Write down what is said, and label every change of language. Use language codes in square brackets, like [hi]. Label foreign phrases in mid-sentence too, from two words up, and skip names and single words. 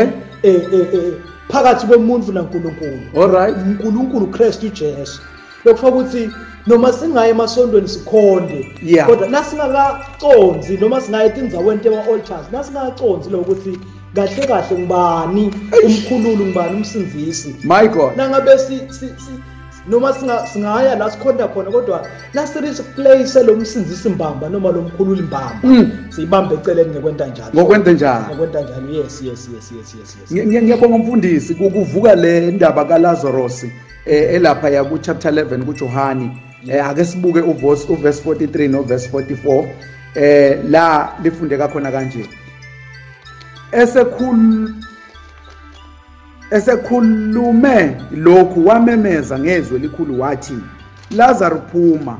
[ss] Phakathi komuntu naNkulunkulu. [en] Alright. [ss] uNkulunkulu Kristu uJesu. Lokufaka ukuthi noma singaye emasondweni sikhonde, kodwa nasingakaconzi noma singaye indzaweni ema-altars, nasingakaconzi lo ukuthi kahle ngubani umkhululi, ngubani umsindisi. [en] My God. [ss] Nangabe noma singaya la sikhonda khona, kodwa place lo msindisi mbamba noma lo mkhululi mbamba siyibambe eceleni ngekwenta njalo. [en] Yes. [ss] Ngiyabonga umfundisi kuvuka le ndaba kaLazarus elapha ya ku chapter 11 kuJohani. Ake sibuke uverse 43 no verse 44 la lifundeka khona kanje. Esekhulume lokhu wamemeza ngezwi elikhulu wathi, Lazarus phuma.